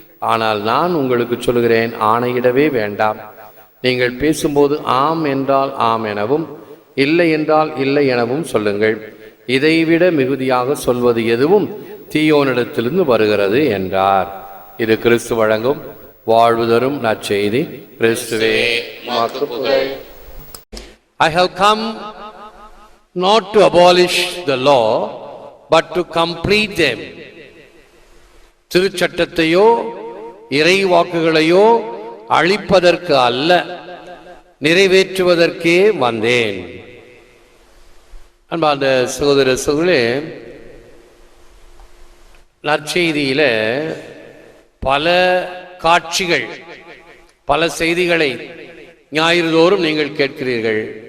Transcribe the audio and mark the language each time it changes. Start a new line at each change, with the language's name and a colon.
Tamil: ஆனால் நான் உங்களுக்கு சொல்கிறேன், ஆணையிடவே வேண்டாம். நீங்கள் பேசும்போது ஆம் என்றால் ஆம் எனவும் இல்லை என்றால் இல்லை எனவும் சொல்லுங்கள். இதைவிட மிகுதியாக சொல்வது எதுவும் தீயோனிடத்திலிருந்து வருகிறது என்றார். இது கிறிஸ்து வழங்கும் வாழ்வு தரும் நற்செய்தி. கிறிஸ்துவே உமக்கு புகழ்.
English: I have come not to abolish the law but to complete them.
Tamil: திருச்சட்டத்தையோ இறைவாக்குகளையோ அழிப்பதற்கு அல்ல, நிறைவேற்றுவதற்கே வந்தேன். அன்பார்ந்த சகோதர சகோதரர்களே, நற்செய்தியில பல காட்சிகள், பல செய்திகளை ஞாயிறுதோறும் நீங்கள் கேட்கிறீர்கள்.